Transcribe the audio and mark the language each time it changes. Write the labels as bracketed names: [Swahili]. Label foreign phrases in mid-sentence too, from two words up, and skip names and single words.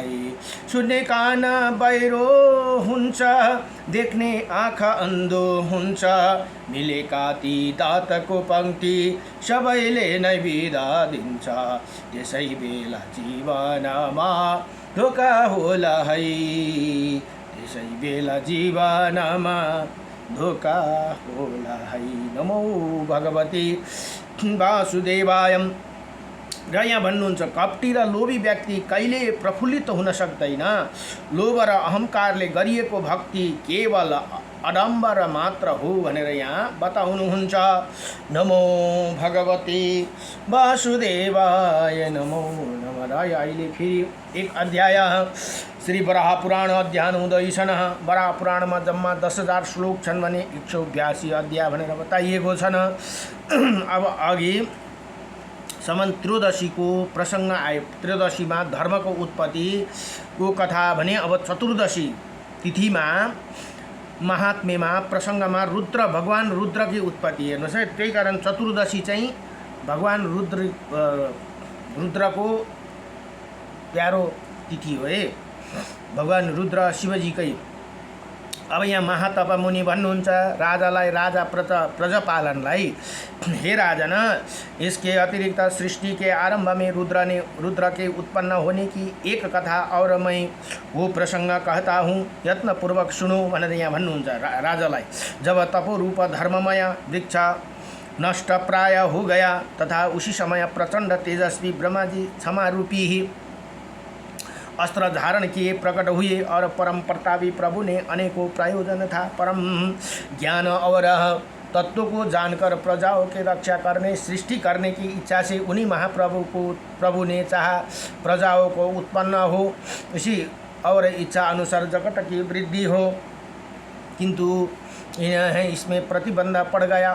[Nepali] सुन्ने कान बहिरो हुन्छ, देख्ने आँखा अन्धो हुन्छ, मिलेका ती दातको पङ्क्ति सबैले नै बिदा दिन्छ। त्यसै बेला जीवनमा धोका होला है, त्यसै बेला जीवनमा धोका होला है। [Sanskrit] नमो भगवती वासुदेवाय। [Nepali] र यहाँ भन्नुहुन्छ कपटी र लोभी व्यक्ति कहिले प्रफुल्लित हुन सक्दैन। लोभ र अहङ्कारले गरिएको भक्ति केवल अडम्बर मात्र हो भनेर यहाँ बताउनुहुन्छ। [Sanskrit] नमो भगवती वासुदेवाय नमो नमः। [Nepali] अहिले फेरि एक अध्याय श्री वराह पुराण अध्ययन हुँदैछन्। वराह पुराणमा जम्मा 10,000 श्लोक छन् भने 182 अध्याय भनेर बताइएको छन्। अब अघि सम्म त्रयोदशीको प्रसङ्ग आयो। त्रयोदशीमा धर्मको उत्पत्तिको कथा भने अब चतुर्दशी तिथिमा महात्म्यमा प्रसङ्गमा रुद्र भगवान रुद्रकी उत्पत्ति हेर्नुहोस् है। त्यही कारण चतुर्दशी चाहिँ भगवान रुद्रको प्यारो तिथि हो है। भगवान रुद्र शिवजीकै। अब यहाँ महातप मुनि भन्नुहुन्छ राजालाई, राजा प्रजापालनलाई, [Hindi] हे राजन, इसके अतिरिक्त सृष्टि के आरंभ में रुद्र के उत्पन्न होने की एक कथा और मैं वो प्रसंग कहता हूँ, यत्नपूर्वक सुनो [Nepali] भनेर यहाँ भन्नुहुन्छ राजालाई। [Hindi] जब तपोरूप धर्ममय वृक्ष नष्ट प्राय हो गया तथा उसी समय प्रचंड तेजस्वी ब्रह्मा जी क्षमा रूपी ही अस्त्र धारण किए प्रकट हुए और परम प्रतापी प्रभु ने अनेकों प्रयोजन था। परम ज्ञान और तत्व को जानकर प्रजाओं के रक्षा करने, सृष्टि करने की इच्छा से उन्हीं प्रभु ने चाहा प्रजाओं को उत्पन्न हो, इसी और इच्छा अनुसार जगत की वृद्धि हो, किंतु इसमें प्रतिबंध पड़ गया।